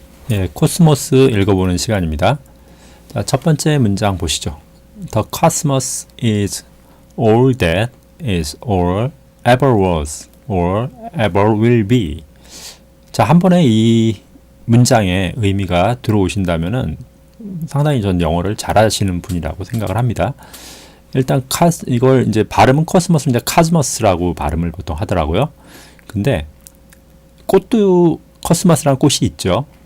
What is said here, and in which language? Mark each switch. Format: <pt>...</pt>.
<ko>예, 코스모스 읽어보는 시간입니다. 자, 첫 번째 문장 보시죠.</ko> <en>The cosmos is all that is or ever was or ever will be.</en> <ko>자, 한 번에 이 문장의 의미가 들어오신다면은 상당히 전 영어를 잘하시는 분이라고 생각을 합니다. 일단 이걸 이제 발음은 코스모스인데 카즈머스라고 발음을 보통 하더라고요. 근데 꽃도 코스모스라는 꽃이 있죠.</ko>